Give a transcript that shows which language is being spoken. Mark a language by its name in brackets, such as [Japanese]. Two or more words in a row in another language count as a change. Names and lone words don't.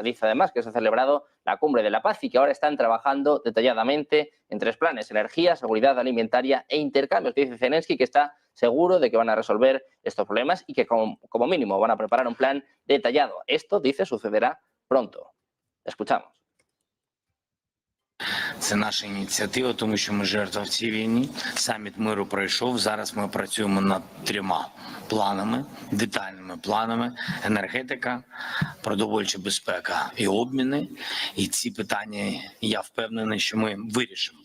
[Spanish] Dice además que se ha celebrado la Cumbre de la Paz y que ahora están trabajando detalladamente en 3 planes: energía, seguridad alimentaria e intercambios. Dice Zelensky que está seguro de que van a resolver estos problemas y que como mínimo van a preparar un plan detallado. Esto, dice, sucederá pronto. Escuchamos. [Ukrainian] Це наша ініціатива, тому що ми жертва в цій війні. Саміт миру пройшов. Зараз ми працюємо над 3 планами, детальними планами: енергетика, продовольча безпека і обміни. І ці питання, я впевнений, що ми вирішимо.